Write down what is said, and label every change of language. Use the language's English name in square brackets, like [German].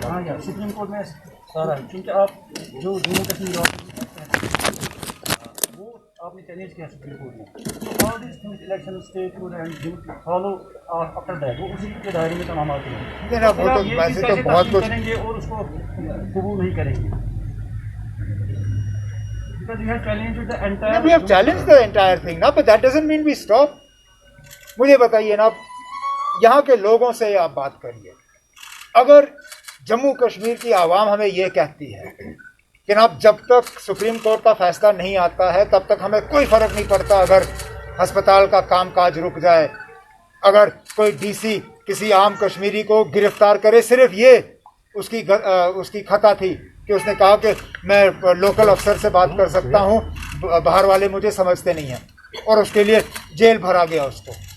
[Hindi] Supreme court में सारा है, क्योंकि आप जो जम्मू कश्मीर वो आपने चैलेंज किया सुप्रीम कोर्ट में, तो [English] all this things election state and follow after that [Hindi] वो उसी के दायरे में तमाम आते हैं। वो तो वैसे तो बहुत कुछ करेंगे और उसको कबूल नहीं करेंगे। [English] Because you have challenged the No, entire. we have challenged the entire thing ना, but that doesn't mean we stop. [Hindi] मुझे बताइए ना, यहाँ के लोगों से आप बात करिए. अगर जम्मू कश्मीर की आवाम हमें ये कहती है कि ना जब तक सुप्रीम कोर्ट का फैसला नहीं आता है तब तक हमें कोई फर्क नहीं पड़ता अगर अस्पताल का कामकाज रुक जाए, अगर कोई डीसी किसी आम कश्मीरी को गिरफ्तार करे, सिर्फ ये उसकी खता थी कि उसने कहा कि मैं लोकल अफसर से बात कर सकता हूँ, बाहर वाले मुझे समझते नहीं हैं, और उसके लिए जेल भरा गया उसको.